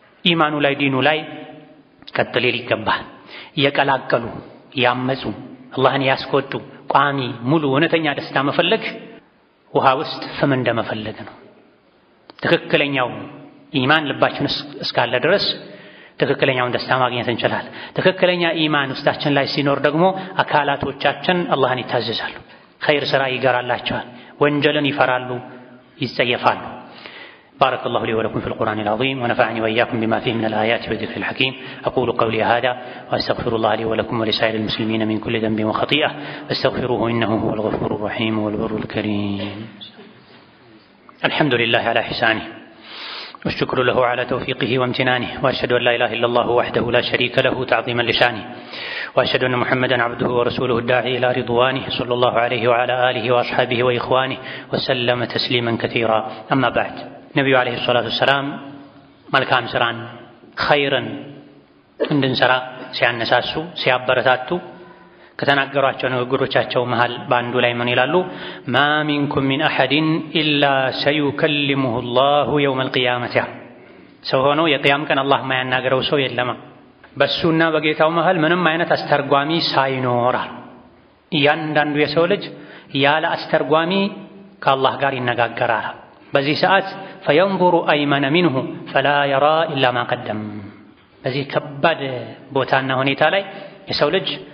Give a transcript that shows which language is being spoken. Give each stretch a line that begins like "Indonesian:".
Amharic: ኢማኑ ላይ ዲኑ ላይ ቀጥ ሊል ይገባል። እየቀላቀሉ ያመፁ አላህን ያስቆጡ ቋሚ ሙሉ እውነተኛ ደስታ መፈለግ ውሃ ውስጥ ፍም እንደመፈለግ ነው። ትክክለኛው ኢማን ልባችን እስካለ ድረስ ትክክለኛውን ደስታ ማግኘት እንችላለን። ትክክለኛ ኢማን ውስጣችን ላይ ሲኖር ደግሞ አካላቶቻችን አላህን ይታዘዛሉ፣ ኸይር ስራ ይገራላቸዋል፣ ወንጀልን ይፈራሉ፣ ይጸየፋሉ።
Arabic: بارك الله لي ولكم في القرآن العظيم ونفعني وإياكم بما فيه من الآيات والذكر الحكيم. أقول قولي هذا وأستغفر الله لي ولكم ولسائر المسلمين من كل ذنب وخطيئة فاستغفروه إنه هو الغفور الرحيم والبر الكريم. الحمد لله على إحسانه والشكر له على توفيقه وامتنانه، وأشهد أن لا إله إلا الله وحده لا شريك له تعظيما لشانه، وأشهد أن محمدا عبده ورسوله الداعي إلى رضوانه صلى الله عليه وعلى آله وأصحابه وإخوانه وسلم تسليما كثيرا. أما بعد،
Amharic: ነቢዩ ዓለይሂ ሰላቱ ወሰላም መልካም ስራን ኸይርን እንድንሰራ ሲያነሳሱ ሲያበረታቱ ከተናገሯቸው ንግግሮቻቸው መሃል በአንዱ ላይ ምን ይላሉ?
Arabic: ማ ሚንኩም ሚን አሐድን ኢላ ሰዩከልሙሁ ላሁ የውመል ቂያመቲ።
Amharic: ሰው ሆኖ የቅያም ቀን አላህ ማያናገረው ሰው የለማ በሱና በጌታው መሃል ምንም አይነት አስተርጓሚ ሳይኖራል። እያንዳንዱ የሰው ልጅ ያለ አስተርጓሚ ከአላህ ጋር ይነጋገራል። በዚህ ሰዓት
Arabic: ፈየንዙሩ አይመነ ሚንሁ ፈላ የራ ኢላ ማ ቀደም።
Amharic: በዚህ ከባድ ቦታና ሁኔታ ላይ የሰው ልጅ